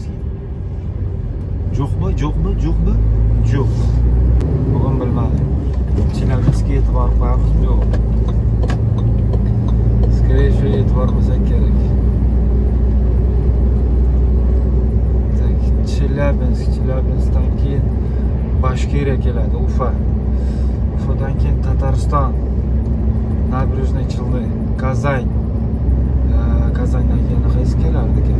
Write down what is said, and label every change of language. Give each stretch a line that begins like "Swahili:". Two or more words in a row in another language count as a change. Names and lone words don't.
Uzbek: Jo'qmi? Jo'q. Bugun bilmadim. Chelyabinskga e'tibor qo'yamiz, yo'q.
Russian: Скорее всего,
Uzbek: e'tibor bo'lsak kerak. Tak, Chelyabinskdan keyin Bashkiriya keladi, Ufadan keyin Tatariston, Nabережный Челны, Kazan. Kazandan keyin qaysi kelardi ekan?